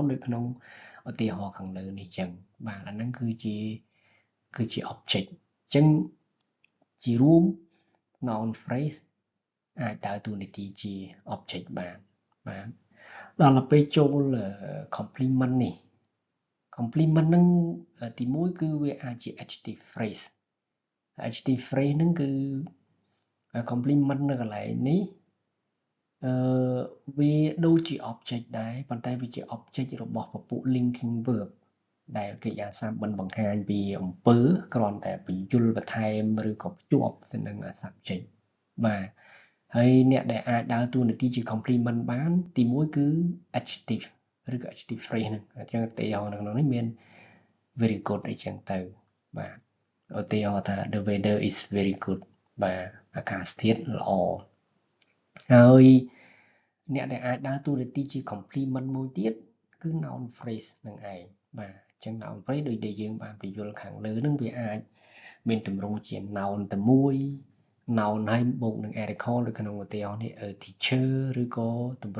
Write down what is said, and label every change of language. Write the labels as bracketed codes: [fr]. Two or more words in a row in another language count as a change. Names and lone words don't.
[km] នៅក្នុងឧទាហរណ៍ខាងលើនេះចឹងបាទអាហ្នឹងគឺជា object អញ្ចឹងជារួម [en] noun phrase [km] អាចដើរតួនាទីជា object បានដល់ពេលចូល complement នេះ complement ហ្នឹងទីមួយគឺវាអាចជា [en] adjective phrase adjective phrase [km] ហ្នឹងគឺ complement នៅកន្លែងនេះ វាដូចជា object ដែរប៉ុន្តែវាជា object របស់ពពួក [en] linking verb [km] ដែលកិរិយាសព្ទមិនបង្ហាញពីអំពើគ្រាន់តែបញ្យលបន្ថែមឬក៏ភ្ជាប់ទៅនឹង subject បាទហើយអ្នកដែលអាចដើរតួនាទីជា complement បានទីមួយគឺ adjective ឬ ក៏ [en] adjective phrase [km] ហ្នឹងអញ្ចឹងឧទាហរណ៍នៅក្នុងនេះមាន [en] very good [km] អីចឹងទៅបាទឧទាហរណ៍ថា [en] the weather is very good [km] បាទអាកាសធាតុល្អហើយអ្នកដែលអាចដើរតួនា ទីជា complement មួយទៀតគឺ [en] noun phrase [km] នឹងឯងបាទអញ្ចឹង [en] noun phrase [km] ដូចដែលយើងបានបញ្យល់ខាងលើហ្នឹងវាអាចមាន ទម្រង់ជា noun តែមួយ noun ហើយបូកនឹង article នៅក្នុងឧទាហរណ៍នេះ teacher ឬក៏ទម្រ